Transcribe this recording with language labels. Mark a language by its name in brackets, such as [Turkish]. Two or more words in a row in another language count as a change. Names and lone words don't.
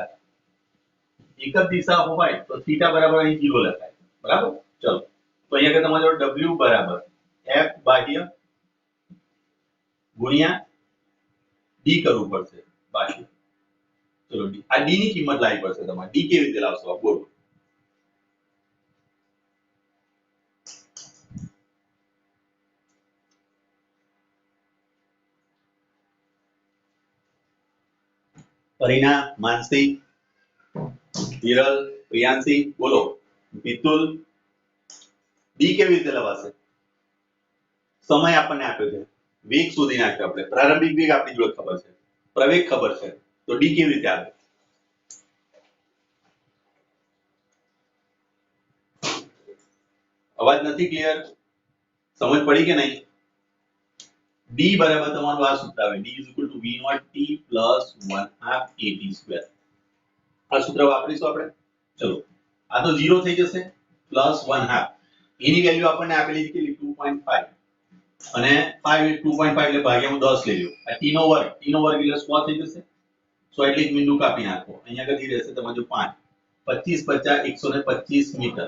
[Gujarati] દિશા હોય તો થીટા બરાબર અહીં 0 લખાય બરાબર ચલો તો અહીંયા તમારો w બરાબર f બાહ્ય ગુણ્યા d કરવું પડશે બાહ્ય ચલો આ d ની કિંમત લાવવી પડશે તમારે d કેવી રીતે લાવશો આપ બોલો परिणा मानसी हिरल प्रियांशी बोलो मितुल डी કેવી રીતે લવાશે સમય આપણને આપ્યો છે વેગ શોધી નાખ્યો આપણે પ્રારંભિક વેગ આપણી જોડે ખબર છે પ્રવેગ ખબર છે તો ડી કેવી રીતે આવે અવાજ નથી ક્લિયર સમજ પડી કે નહીં d બરાબર તમારું આ સૂત્ર આવે [English] d v naught t plus 1/2 at square [Gujarati] આ સૂત્ર વાપરીશું આપણે. ચલો આ તો 0 થઈ જશે પ્લસ 1/2. એની વેલ્યુ આપણને આપેલી છે કે 2.5 અને 5 એ 2.5 એટલે ભાગ્યામાં 10 લઈ લો. આ t નો વર્ગ એટલે 100 થઈ જશે. 100 એટલે એક બિંદુ કાપી નાખો. અહીંયા આગળ રહેશે તમારું 5 25 50 125 મીટર.